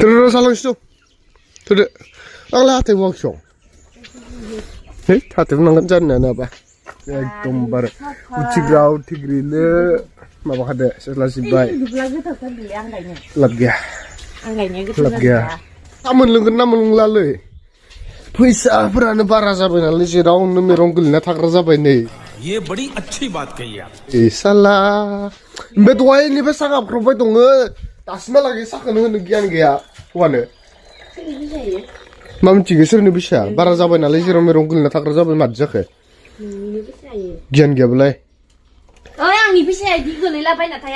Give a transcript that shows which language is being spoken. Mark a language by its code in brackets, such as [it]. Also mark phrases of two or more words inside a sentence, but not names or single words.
[brx] जालांसै थोदो आंलाय हाथाय बुवाखिसं है हाथायबो नांगोन जानो नाबा एकदमबारे उथिग्रिनो माबाखादो सेस्लाजोब्बाय लाब गैया मोनलोंगोन ना मोनलोंलालै फैसाफोरानो बारा जाबाय नालाय जेरावनो मेरं गोलैना थाग्रा जाबाय नै [hi] ये बड़ी अच्छी बात कही आप [brx] साला ओमफ्राय दहायनिफ्राय साहा गाबख्रबबाय दङ दासिमहालागै साहाखौनो होनो गियान गैया हौवानो मा मिथिगौ सोरनि फैसा बारा जाबाय नालाय जेराव मेरं गोलैना थाग्रा जाबाय माथो जाखो गियान गैयाबालाय आंनि फैसाया बिदि गोलैलाबायना थाया